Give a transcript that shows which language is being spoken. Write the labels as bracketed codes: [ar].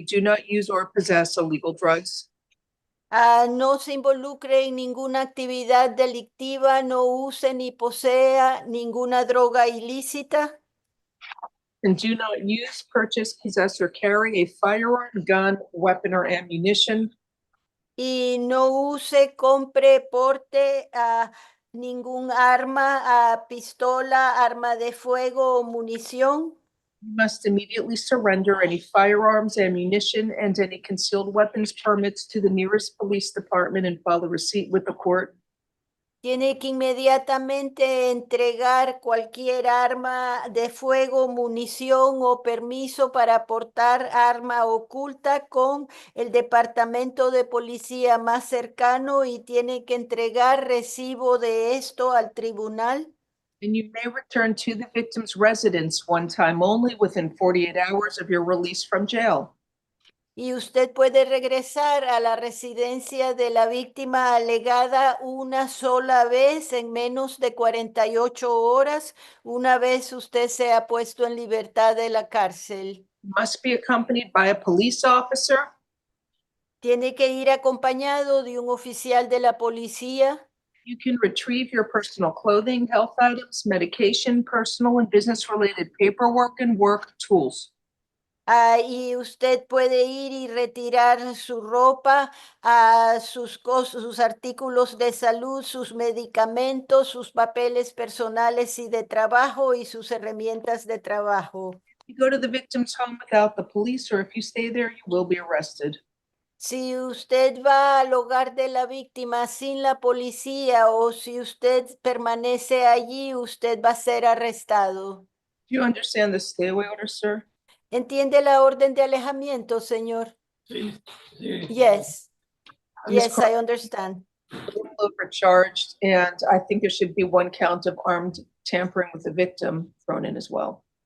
[en] Do not use or possess illegal drugs. [es] No se involucre en ninguna actividad delictiva, no use ni posea ninguna droga ilícita. [en] And do not use, purchase, possess, or carry a firearm, gun, weapon, or ammunition. [es] Y no use, compre, porte ningún arma, pistola, arma de fuego o munición. [en] You must immediately surrender any firearms, ammunition, and any concealed weapons permits to the nearest police department and file a receipt with the court. [es] Tiene que inmediatamente entregar cualquier arma de fuego, munición o permiso para portar arma oculta con el departamento de policía más cercano y tiene que entregar recibo de esto al tribunal. [en] And you may return to the victim's residence one time only within 48 hours of your release from jail. [es] Y usted puede regresar a la residencia de la víctima alegada una sola vez en menos de 48 horas, una vez usted se ha puesto en libertad de la cárcel. [en] Must be accompanied by a police officer. [es] Tiene que ir acompañado de un oficial de la policía. [en] You can retrieve your personal clothing, health items, medication, personal and business-related paperwork, and work tools. [es] Y usted puede ir y retirar su ropa, sus artículos de salud, sus medicamentos, sus papeles personales y de trabajo y sus herramientas de trabajo. [en] You go to the victim's home without the police, or if you stay there, you will be arrested. [es] Si usted va al hogar de la víctima sin la policía o si usted permanece allí, usted va a ser arrestado. [en] Do you understand the stay away order, sir? [es] ¿Entiende la orden de alejamiento, señor? Sí, sí. [en] Yes. Ms. Yes, I understand. Overcharged, and I think there should be one count of armed tampering with the victim thrown in as well.